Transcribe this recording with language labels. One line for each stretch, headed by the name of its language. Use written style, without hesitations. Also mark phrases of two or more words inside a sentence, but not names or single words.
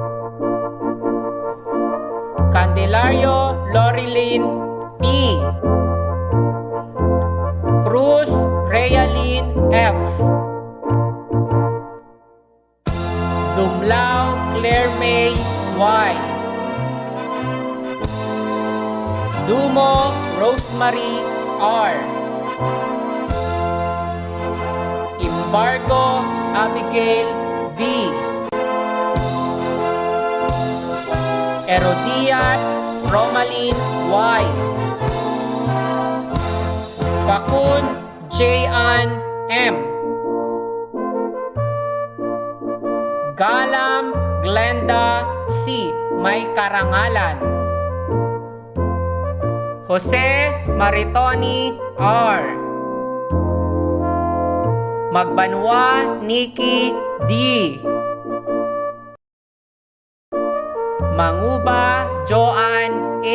Filipino: Candelario Lorilyn P. Cruz Realin F. Dumlao Claire May Y. Dumo Rosemary R. Embargo Abigail D. Herodias Romalyn Y. Facun J.Ann M. Galam Glenda C. May karangalan. Jose Maritoni R. Magbanwa Nikki D. Manguba Joanne A.